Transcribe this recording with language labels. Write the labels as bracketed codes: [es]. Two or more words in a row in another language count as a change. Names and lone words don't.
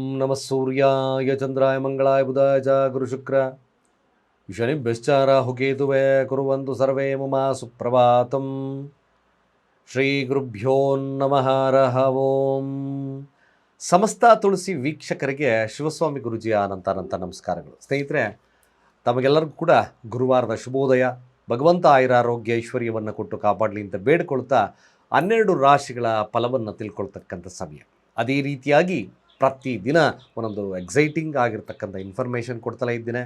[sa] ನಮಃ ಸೂರ್ಯಾಯ ಚಂದ್ರಾಯ ಮಂಗಳಾಯ ಬುಧಾಯ ಚ ಗುರುಶುಕ್ರ ಶನಿಭ್ಯಶ್ಚ ರಾಹುಕೇತುವೇ ಕುರ್ವಂತು ಸರ್ವೇ ಮಮ ಸುಪ್ರಭಾತಂ. ಶ್ರೀ ಗುರುಭ್ಯೋ ನಮಃ ಹರಃ ಓಂ. [kn] ಸಮಸ್ತ ತುಳಸಿ ವೀಕ್ಷಕರಿಗೆ ಶಿವಸ್ವಾಮಿ ಗುರುಜಿಯ ಅನಂತ ನಮಸ್ಕಾರಗಳು. ಸ್ನೇಹಿತರೆ, ತಮಗೆಲ್ಲರಿಗೂ ಕೂಡ ಗುರುವಾರದ ಶುಭೋದಯ. ಭಗವಂತ ಆಯುರಾರೋಗ್ಯ ಐಶ್ವರ್ಯವನ್ನು ಕೊಟ್ಟು ಕಾಪಾಡಲಿ ಅಂತ ಬೇಡಿಕೊಳ್ತಾ 12 ರಾಶಿಗಳ ಫಲವನ್ನು ತಿಳ್ಕೊಳ್ತಕ್ಕಂಥ ಸಮಯ. ಅದೇ ರೀತಿಯಾಗಿ ಪ್ರತಿದಿನ ಒಂದೊಂದು ಎಕ್ಸೈಟಿಂಗ್ ಆಗಿರ್ತಕ್ಕಂಥ ಇನ್ಫಾರ್ಮೇಷನ್ ಕೊಡ್ತಲೇ ಇದ್ದೇನೆ.